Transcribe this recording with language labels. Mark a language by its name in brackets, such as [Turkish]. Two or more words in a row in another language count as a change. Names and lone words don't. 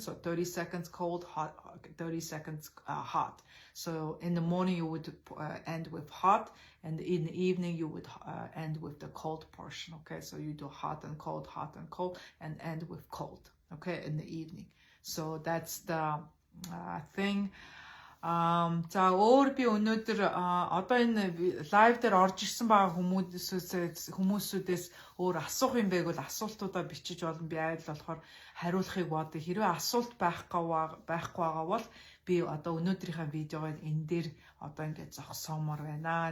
[English] So 30 seconds cold, hot, 30 seconds hot. So in the morning you would end with hot, and in the evening you would end with the cold portion. Okay, so you do hot and cold, and end with cold. Okay, in the evening. So that's the thing. [Mongolian] За өөр би өнөөдөр одоо энэ лайв дээр орж ирсэн байгаа хүмүүсүүдээс өөр асуух юм байг бол асуултуудаа бичиж болно. Би айл болохоор хариулахыг бодъё. Хэрвээ асуулт байхгүй байгаа бол би одоо өнөөдрийнхээ видеогоо энэ дээр одоо ингээд зогсоомор байна.